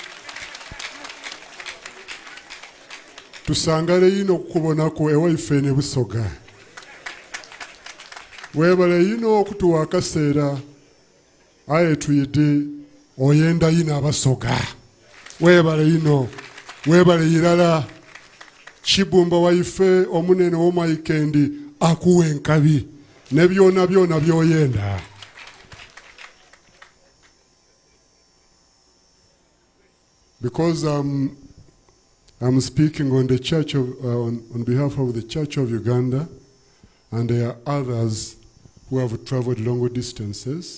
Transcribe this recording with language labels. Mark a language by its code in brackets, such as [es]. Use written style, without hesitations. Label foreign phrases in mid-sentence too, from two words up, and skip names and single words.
[xog] tusangale ino okukubonako ewaife ne Busoga webale ino okutuwa akaseera aye tuyite oyenda ino Abasoga webale ino webale irala Chibumba waife omunene w'omaikendi akuwe enkabi ne byona byoyenda. [en] Because I'm speaking on the church of on behalf of the Church of Uganda, and there are others who have traveled longer distances.